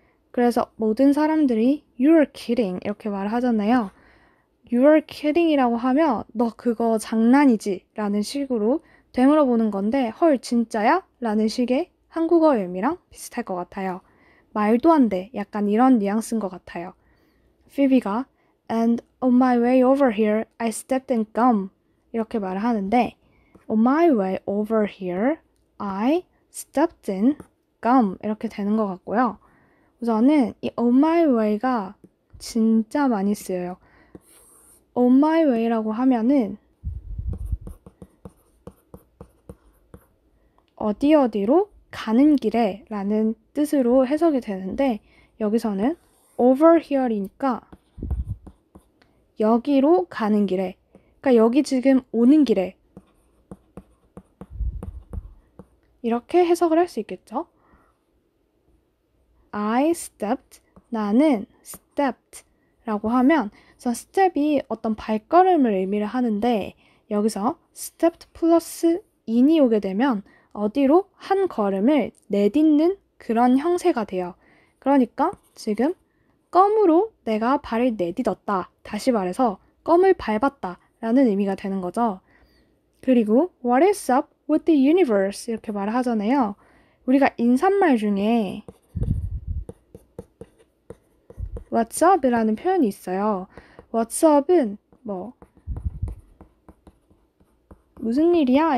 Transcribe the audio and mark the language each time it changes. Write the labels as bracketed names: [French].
[Korean] 그래서 모든 사람들이 [English] You're kidding [Korean] 이렇게 말을 하잖아요. [English] You're kidding [Korean] 이라고 하면 너 그거 장난이지 라는 식으로 되물어보는 건데 헐 진짜야? 라는 식의 한국어 의미랑 비슷할 것 같아요. 말도 안 돼 약간 이런 뉘앙스인 것 같아요. 피비가 [English] And on my way over here, I stepped in gum [Korean] 이렇게 말을 하는데 [English] On my way over here, I stepped in gum [Korean] 이렇게 되는 것 같고요. 우선은 이 [English] on my way [Korean] 가 진짜 많이 쓰여요. [English] on my way [Korean] 라고 하면은 어디로 가는 길에 라는 뜻으로 해석이 되는데 여기서는 [English] over here [Korean] 이니까 여기로 가는 길에 그러니까 여기 지금 오는 길에 이렇게 해석을 할 수 있겠죠. [English] I stepped [Korean] 나는 [English] stepped [Korean] 라고 하면 우선 스텝이 어떤 발걸음을 의미를 하는데 여기서 stepped 플러스 in이 오게 되면 어디로 한 걸음을 내딛는 그런 형태가 돼요. 그러니까 지금 껌으로 내가 발을 내딛었다. 다시 말해서 껌을 밟았다 라는 의미가 되는 거죠. 그리고 [English] What is up with the universe? [Korean] 이렇게 말을 하잖아요. 우리가 인사말 중에 [English] What's up? [Korean] 이라는 표현이 있어요. [English] What's up [Korean] 은 무슨 일이야?